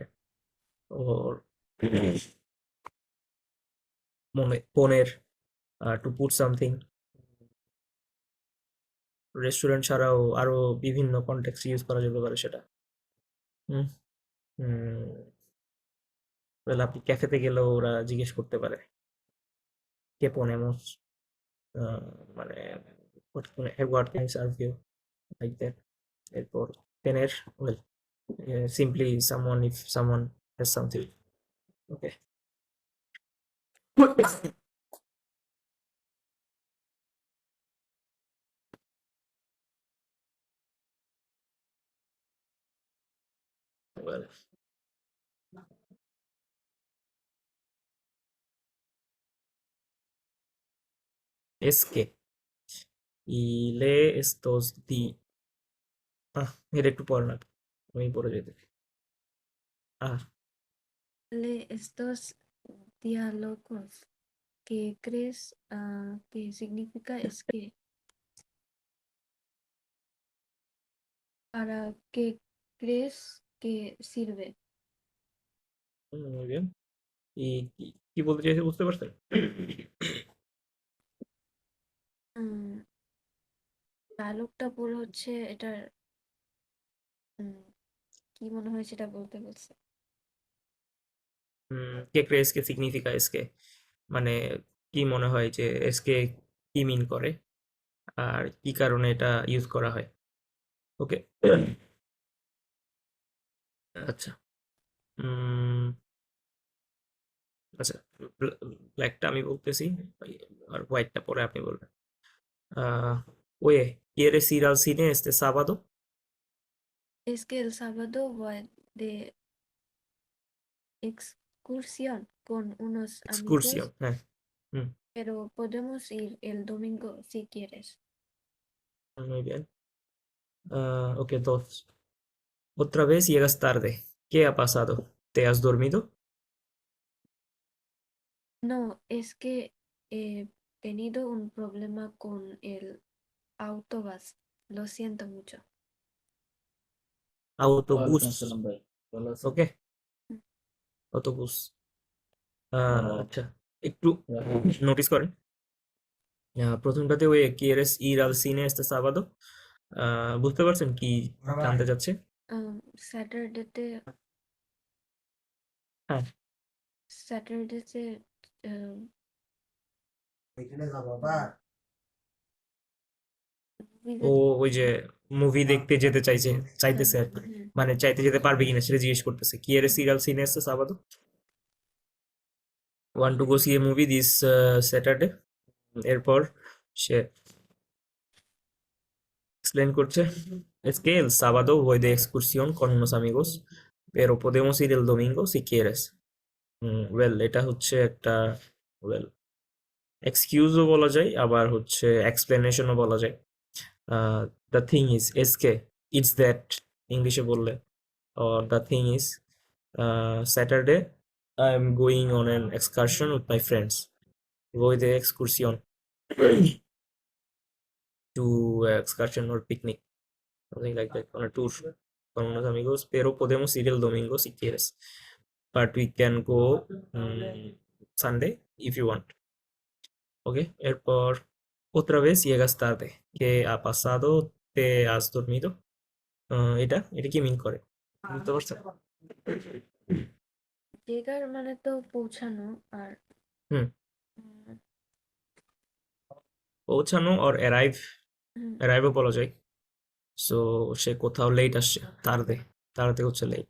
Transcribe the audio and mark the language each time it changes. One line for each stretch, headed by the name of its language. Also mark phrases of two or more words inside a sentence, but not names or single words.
Bangla: ওর মনে পনের,
English: to put something,
Bangla: রেস্টুরেন্ট ছাড়াও আরো বিভিন্ন কনটেক্সট ইউজ করা যেতে পারে সেটা। হুম, তাহলে আপনি ক্যাফেতে গেলেও ওরা জিজ্ঞেস করতে পারে
Spanish: qué ponemos,
Bangla: মানে
English: what can serve you, like that.
Bangla: এরপর টেনের,
English: Well, simply someone, if someone has something. ওকে। Well,
Spanish: es que y lee estos di,
Bangla: এটা একটু পড় না, আমি পড়ে যেতে। আহ
Spanish: Lee estos diálogos. ¿Qué crees que significa? Es que ¿para qué crees que sirve? muy bien.
Bangla: কি বলতে চাইছে বুঝতে পারছেন? ডায়লগটা পুরো হচ্ছে এটার উম, কি মনে হয় সেটা বলতে বলছে।
Spanish: ¿Qué crees que significa es que?
Bangla: মানে কি মনে হয় যে
Spanish: es que
Bangla: কি মিন করে আর কি কারণে এটা ইউজ করা হয়? ওকে। আচ্ছা। উম, আচ্ছা, ব্ল্যাকটা আমি বলতেছি আর হোয়াইটটা পরে আপনি বলবেন।
Spanish: oye, ¿quieres ir al cine este sábado? Es que el sábado voy de excursión con unos Excursión, amigos,
Bangla: হ্যাঁ। হুম,
Spanish: pero podemos ir el domingo si quieres. muy bien. Ok, dos. Otra vez llegas tarde. ¿Qué ha pasado? ¿Te has dormido? No, es que he tenido un problema con el autobús. Lo siento mucho. autobús,
Bangla: ওকে, অটোবুস। আচ্ছা, একটু নোটিস করেন, প্রথমটাতে ওই
Spanish: quieres ir al cine este sábado,
Bangla: বুঝতে পারছেন কি জানতে চাচ্ছে? স্যাটারডেতে হ্যাঁ, স্যাটারডেতে ও ওই যে মুভি দেখতে যেতে চাইতেছে আর কি, মানে চাইতে যেতে পারবে কিনা সেটা জিজ্ঞেস করতেছে।
Spanish: quieres ir al cine este sábado,
English: want to go see a movie this Saturday?
Bangla: এরপর সে explain করছে,
Spanish: es que el sábado voy de excursión con unos amigos, pero podemos ir el domingo si quieres.
Bangla: ওয়েল, এটা হচ্ছে একটা, ওয়েল, এক্সকিউজও বলা যায় আবার হচ্ছে এক্সপ্লেনেশনও বলা যায়।
English: The thing is
Spanish: es que,
English: it's that
Bangla: ইংলিশে বললে,
English: or the thing is Saturday I am going on an excursion with my friends.
Spanish: Voy de excursión
English: to excursion or picnic, something like that, on a tour
Spanish: con unos amigos, pero podemos ir el domingo si quieres,
English: but we can go Sunday if you want.
Bangla: ওকে, এরপর
Spanish: otra vez llegas tarde. ¿Qué ha pasado? ¿Te has dormido?
Bangla: এটা এটা কি মিন করে বুঝতে পারছেন? llegar মানে তো পৌঁছানো আর হুম, উম, পৌঁছানো
English: or arrive, হুম,
Bangla: arrive ও বলা যায়। সো সে কোথাও লেট আসছে,
Spanish: tarde, tarde
Bangla: হচ্ছে লেট।